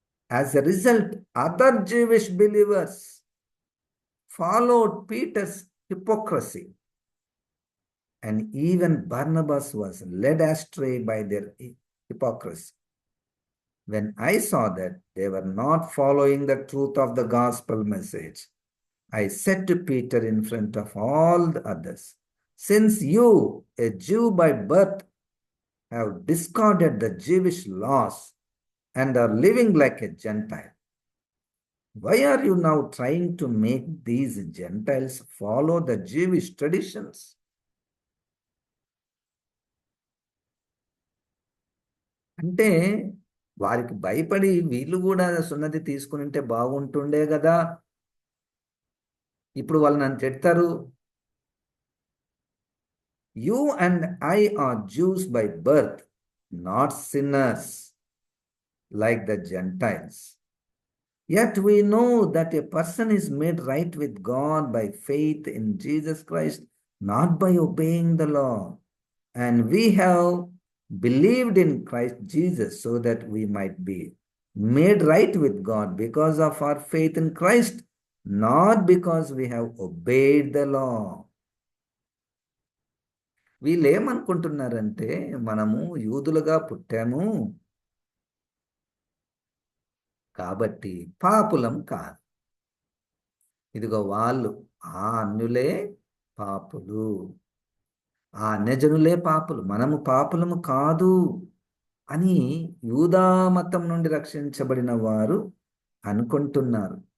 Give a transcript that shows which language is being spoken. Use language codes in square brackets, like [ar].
[en] as a result, other Jewish believers followed Peter's hypocrisy, and even Barnabas was led astray by their hypocrisy. When I saw that they were not following the truth of the gospel message, I said to Peter in front of all the others, since you, a Jew by birth, have discarded the Jewish laws and are living like a Gentile, why are you now trying to make these Gentiles follow the Jewish traditions? [te] అంటే వారికి భయపడి వీళ్ళు కూడా సున్నతి తీసుకుని బాగుంటుండే కదా, ఇప్పుడు వాళ్ళు నన్ను తిడతారు, [en] You and I are Jews by birth, not sinners like the Gentiles. Yet we know that a person is made right with God by faith in Jesus Christ, not by obeying the law. And we have believed in Christ Jesus so that we might be made right with God because of our faith in Christ, not because we have obeyed the law. [te] వీళ్ళు ఏమనుకుంటున్నారంటే మనము యూదులుగా పుట్టాము కాబట్టి పాపులం కాదు. ఇదిగో వాళ్ళు ఆ అన్యులే పాపులు, ఆ అన్యజనులే పాపులు, మనము పాపులము కాదు అని యూదా మతం నుండి రక్షించబడిన వారు అనుకుంటున్నారు.